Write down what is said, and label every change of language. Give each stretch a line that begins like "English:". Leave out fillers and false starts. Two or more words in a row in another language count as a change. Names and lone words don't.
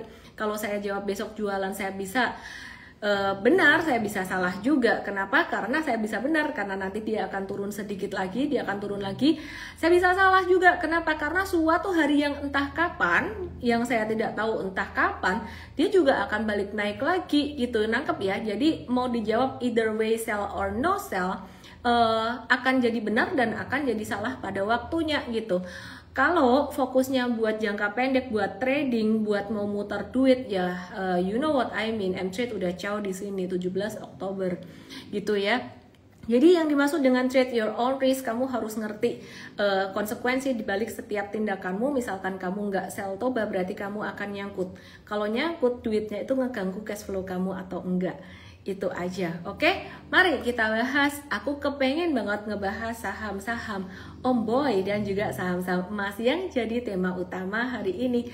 Indonesian: Kalau saya jawab besok jualan, saya bisa benar, saya bisa salah juga. Kenapa? Karena saya bisa benar karena nanti dia akan turun sedikit lagi, dia akan turun lagi. Saya bisa salah juga. Kenapa? Karena suatu hari yang entah kapan, yang saya tidak tahu entah kapan, dia juga akan balik naik lagi gitu. Nangkep ya? Jadi mau dijawab
English: either way, sell or no sell,
Indonesian: akan jadi benar dan akan jadi salah pada waktunya gitu. Kalau fokusnya buat jangka pendek, buat trading, buat mau muter duit ya,
English: you know what I mean.
Indonesian: M-Trade udah cow di sini 17 Oktober gitu ya. Jadi yang dimaksud dengan
English: trade your own risk,
Indonesian: kamu harus ngerti konsekuensi dibalik setiap tindakanmu. Misalkan kamu nggak sell Toba, berarti kamu akan nyangkut. Kalau nyangkut, duitnya itu ngeganggu
English: cash flow
Indonesian: kamu atau enggak. Itu aja, oke? Mari kita bahas. Aku kepengen banget ngebahas saham-saham Omboy dan juga saham-saham emas yang jadi tema utama hari ini.